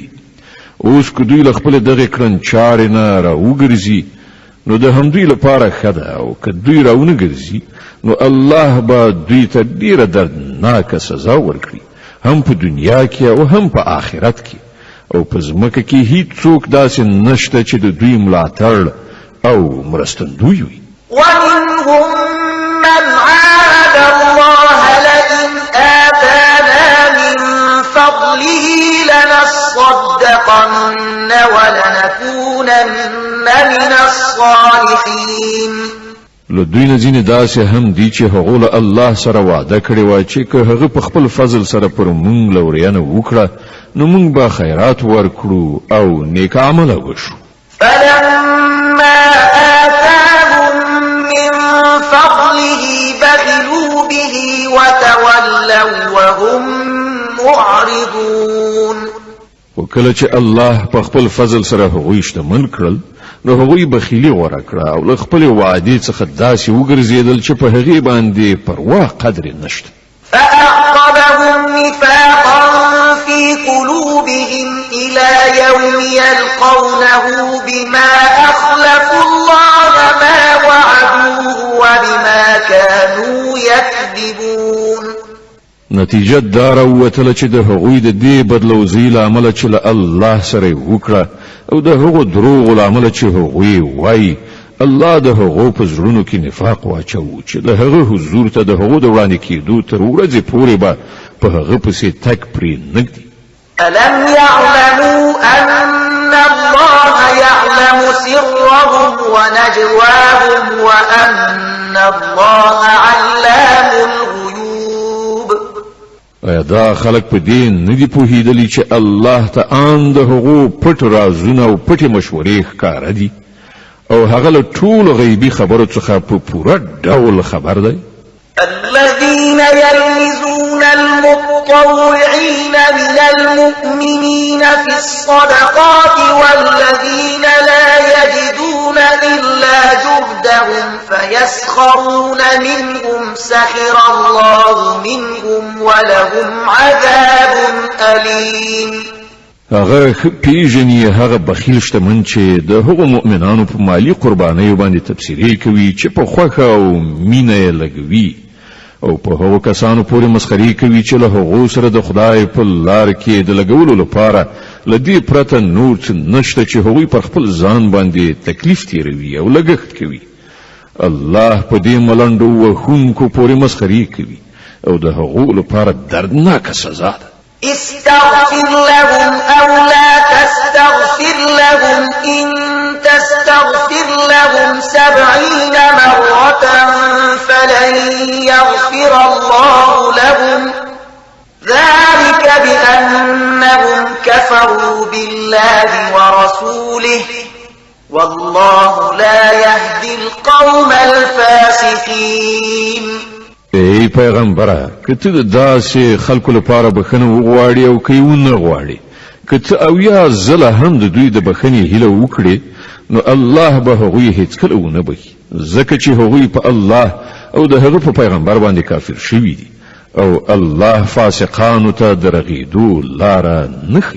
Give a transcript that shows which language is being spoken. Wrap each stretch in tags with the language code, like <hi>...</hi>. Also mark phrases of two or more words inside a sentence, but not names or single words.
<ps>اوس که دوی له خپل دغه کړنچارې نه راوګرځي نو د همدوی لپاره ښه ده، او که دوی راونه ګرځي نو الله به دوی ته ډیره دردناکه سزا ورکړي، هم په دنیا کې او هم په آخرت کې. او په ځمکه کې هیڅوک داسې نشته چې د دوی ملاتړ او مرستندوی وي.</ps> <ar>ومنهم من عاهد الله لئن آتانا من فضله لنصدقن ولنكونن من الصالحين.</ar> <ps>له دوی نه ځینې داسې هم دي چې هغو له الله سره وعده کړې وه چې که هغه په خپل فضل سره پر موږ لورینه وکړه نو موږ به خیرات ورکړو او نیک عمله وشو.</ps> <ar>فلما آتاهم فضله بخلوا به وتولوا وهم معرضون.</ar> <ps>وکله چې الله په خپل فضل سره هغوی شتمن کړل نو هغوی بخیلي غوره کړه او له خپل وعدې څخه داسې وګرځېدل چې په هغې باندې پروا قدر نشته.</ps> <ar>فأعقبهم نفاقا في قلوبهم إلى يوم يلقونه بما أخلفوا الله ما وعدوه وبما كانوا يكذبون.</ar> <ps>نتیجه دار وتل چې د هغوی د دې بدلوزي لامل چې له الله سره وکړه او د هغو دروغ لامل چې هغوی وایي الله د هغو په زړونو کې نفاق واچو چې د هغه حضور ته د هغو د وړاندې کېدو تر ورځې پورې به په هغه پسې تګ پرې نږدي.</ps> <ar>ألم يعلموا أن الله يعلم سرهم ونجواهم وأن الله علام الغيوب.</ar> <ps>ایا دا خلق په دې نه دي پوهېدلي چې الله ته آن د هغو پټ رازونه او پټې مشورې ښکاره دي او هغه له ټولو غیبي خبرو څخه په پوره ډول خبر دی.</ps> <ar>الذين يلمزون المتطوعين من المؤمنين في الصدقات والذين لا يجدون إلا جهدهم فيسخرون منهم سخر الله منهم ولهم عذاب أليم.</ar> <ps>هغه پیژني هغه بخیل شتمن چې د هغو مؤمنانو په مالی قربانیو باندې تبصرې کوي چې په خوښه او مینه یې لګوي او په هغو کسانو پورې مسخري کوي چې له هغو سره د خدای په لار کې د لګولو لپاره له دې پرته نور څه نشته چې هغوی پر خپل ځان باندې تکلیف تیروي او لګښت کوي. الله په دې ملنډو وهونکو پورې مسخري کوي او د هغو لپاره دردناکه سزا ده.</ps> <ar>استغفر لهم أو لا تستغفر لهم إن تستغفر لهم 70 مرة فلن يغفر الله لهم ذلك بأنهم كفروا بالله ورسوله والله لا يهدي القوم الفاسقين.</ar> <ps>ای پیغمبره که ته د داسې خلکو لپاره بخښنه وغواړې او که یې ونه غواړې که ته اویا ځله هم د دوی د بخښنې هیله وکړې نو الله به هغوی هیڅکله ونه بخي ځکه چې هغوی په الله او د هغه په پیغمبر باندې کافر شوي دي او الله فاسقانو ته د رغېدو لاره نه ښیي.</ps>